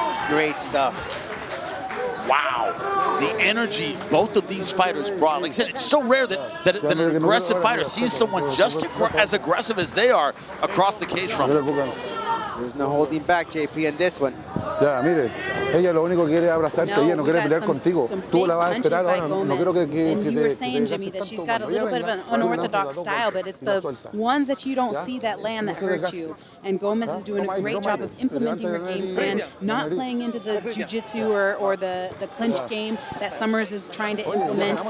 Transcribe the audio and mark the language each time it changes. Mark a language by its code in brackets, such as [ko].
[en] Great stuff. Wow. the energy both of these fighters brought. Like I said, it's so rare that an aggressive fighter sees someone just as aggressive as they are across the cage from them. There's no holding back, JP, in this one. [es] Ya, mire, ella lo único que quiere es abrazarte, ella no quiere pelear contigo. Tú la vas a esperar ahora, no quiero que [en] And you were saying, Jimmy, that she's got a little bit of an unorthodox style, but it's the ones that you don't see that land that hurt you. And Gomez is doing a great job of implementing her game plan, not playing into the jiu-jitsu or the clinch game that Summers is trying to implement.